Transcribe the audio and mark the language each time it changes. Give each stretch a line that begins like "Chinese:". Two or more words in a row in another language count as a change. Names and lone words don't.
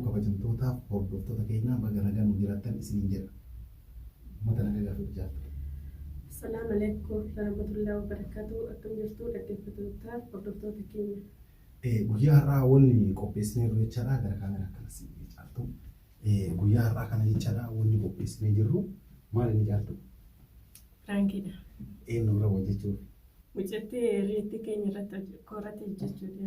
Oromo: Kabajamtoota hordoftoota keenya baga nagaan jiraattan isiniin jedha. Mata nagaa gaafa jiraattu.
Arabic: السلام عليكم ورحمة الله وبركاته.
Oromo: Akkam jirtu dhaggeeffattoota hordoftoota keenya. Guyyaa har'aa wanni qopheessinee jiru jechaadha. Gara kaameraa akkanas caaltu. Guyyaa har'aa kana jechaadha wanni qopheessinee jirru maal inni caaltu? Prankidha. Eenyu irra hojjechuuf? Mucatti irraatti keenya irratti korratti hojjechuudha.